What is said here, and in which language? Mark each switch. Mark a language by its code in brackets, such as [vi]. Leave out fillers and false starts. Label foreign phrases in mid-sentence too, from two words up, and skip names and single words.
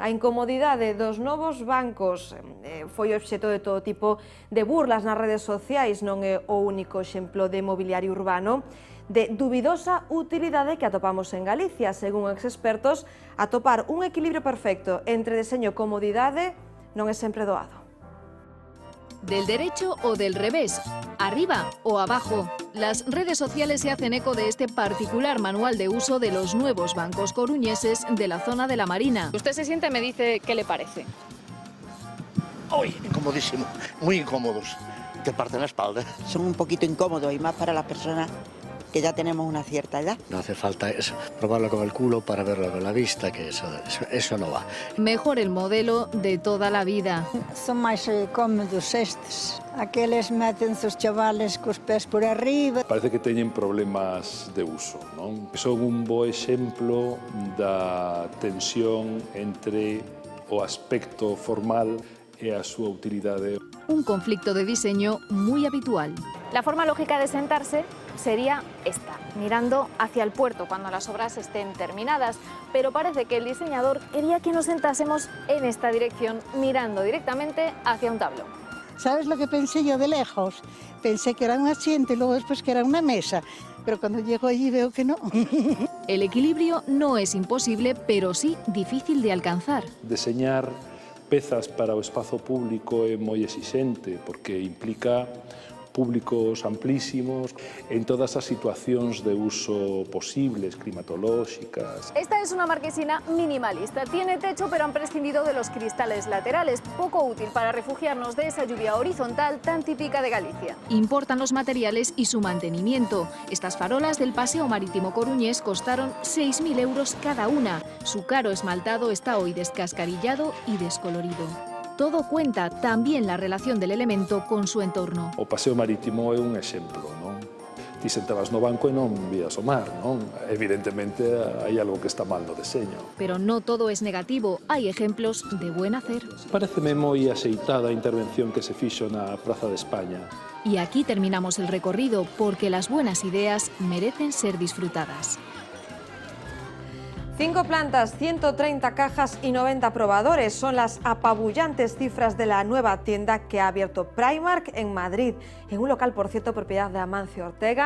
[gl] A incomodidade dos novos bancos foi obxeto de todo tipo de burlas nas redes sociais, non é o único exemplo de mobiliario urbano de dubidosa utilidade que atopamos en Galicia. Según ex expertos, atopar un equilibrio perfecto entre deseño e comodidade non é sempre doado. [es] Del derecho o del revés, arriba o abajo. Las redes sociales se hacen eco de este particular manual de uso de los nuevos bancos coruñeses de la zona de la Marina. Usted se siente, me dice qué le parece. ¡Uy! Incomodísimo, muy incómodos. Te parten la espalda. Son un poquito incómodos y más para las personas que ya tenemos una cierta edad. No hace falta eso, probarlo con el culo para verlo con la vista, que eso no va. Mejor el modelo de toda la vida. [gl] Son máis cómodos estes. Aqueles meten os chavales cos pés por arriba. Parece que teñen problemas de uso, non? Son un bo exemplo da tensión entre o aspecto formal e a súa utilidade. [es] Un conflicto de diseño muy habitual. La forma lógica de sentarse sería esta, mirando hacia el puerto cuando las obras estén terminadas. Pero parece que el diseñador quería que nos sentásemos en esta dirección, mirando directamente hacia un tablón. ¿Sabes lo que pensé yo de lejos? Pensé que era un asiento y luego después que era una mesa, pero cuando llego allí veo que no. El equilibrio no es imposible, pero sí difícil de alcanzar. [gl] Deseñar pezas para o espazo público é moi exixente porque implica públicos amplísimos en todas as situacións de uso posibles, climatolóxicas. [es] Esta es una marquesina minimalista. Tiene techo, pero han prescindido de los cristales laterales, poco útil para refugiarnos de esa lluvia horizontal tan típica de Galicia. Importan los materiales y su mantenimiento. Estas farolas del Paseo Marítimo coruñés costaron 6.000 euros cada una. Su caro esmaltado está hoy descascarillado y descolorido. Todo cuenta, también la relación del elemento con su entorno. [gl] O Paseo Marítimo é un exemplo, non? Ti sentabas no banco e non vías o mar, non? Evidentemente hai algo que está mal no deseño. [es] Pero no todo es negativo, hay ejemplos de buen hacer. [gl] Pareceme moi axeitada a intervención que se fixo na Praza de España. [es] Y aquí terminamos el recorrido, porque las buenas ideas merecen ser disfrutadas. 5 plantas, 130 cajas y 90 probadores son las apabullantes cifras de la nueva tienda que ha abierto Primark en Madrid, en un local, por cierto, propiedad de Amancio Ortega.